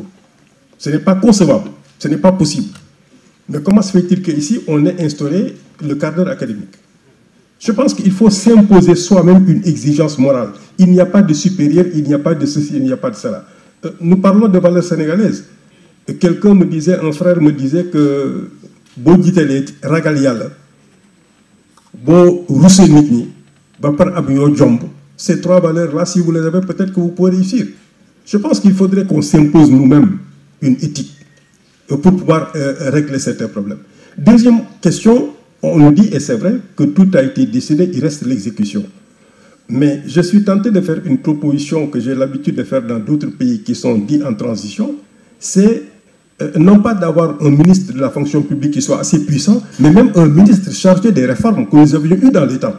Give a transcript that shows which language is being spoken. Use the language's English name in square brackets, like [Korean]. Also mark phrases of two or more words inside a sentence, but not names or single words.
[French] Ce n'est pas concevable, ce n'est pas possible. Mais comment se fait-il qu'ici, on ait instauré le quart d'heure académique? Je pense qu'il faut s'imposer soi-même une exigence morale. Il n'y a pas de supérieur, il n'y a pas de ceci, il n'y a pas de cela. nous parlons de valeurs sénégalaises. Quelqu'un me disait, un frère me disait que [Wolof] Bo Djitele Ragal Yalla, Bo Roussé Nitni, Bapar Abiyo Djombo, [French] ces trois valeurs-là, si vous les avez, peut-être que vous pouvez réussir. Je pense qu'il faudrait qu'on s'impose nous-mêmes une éthique pour pouvoir régler certains problèmes. Deuxième question, on nous dit, et c'est vrai, que tout a été décidé, il reste l'exécution. Mais je suis tenté de faire une proposition que j'ai l'habitude de faire dans d'autres pays qui sont dits en transition, c'est non pas d'avoir un ministre de la fonction publique qui soit assez puissant, mais même un ministre chargé des réformes que nous avions eues dans les temps.